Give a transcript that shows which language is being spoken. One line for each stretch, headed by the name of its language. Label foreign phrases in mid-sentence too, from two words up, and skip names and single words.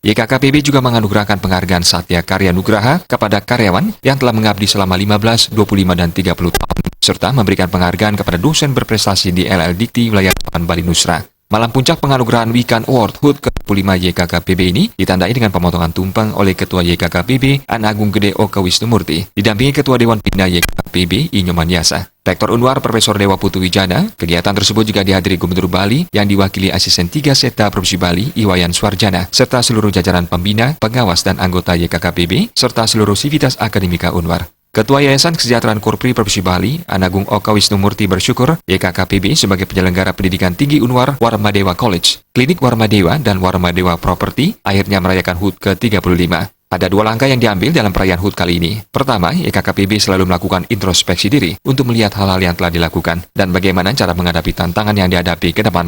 Indonesian: YKKPB juga menganugerahkan penghargaan Satya Karya Nugraha kepada karyawan yang telah mengabdi selama 15, 25, dan 30 tahun, serta memberikan penghargaan kepada dosen berprestasi di LL Dikti wilayah Bali Nusra. Malam puncak penganugerahan Weekend Award HUT ke-35 YKKPB ini ditandai dengan pemotongan tumpeng oleh Ketua YKKPB An Agung Gede Oka Wisnumurti, didampingi Ketua Dewan Pembina YKKPB Inyoman Yasa. Rektor Unwar Profesor Dewa Putu Wijana. Kegiatan tersebut juga dihadiri Gubernur Bali yang diwakili Asisten 3 Seta Provinsi Bali Iwayan Suarjana, serta seluruh jajaran pembina, pengawas, dan anggota YKKPB, serta seluruh sivitas akademika Unwar. Ketua Yayasan Kesejahteraan Korpri Provinsi Bali, Anagung Oka Wisnumurti bersyukur YKKPB sebagai penyelenggara pendidikan tinggi Unwar Warmadewa College, Klinik Warmadewa, dan Warmadewa Property akhirnya merayakan HUT ke-35. Ada 2 langkah yang diambil dalam perayaan HUT kali ini. Pertama, YKKPB selalu melakukan introspeksi diri untuk melihat hal-hal yang telah dilakukan dan bagaimana cara menghadapi tantangan yang dihadapi ke depan.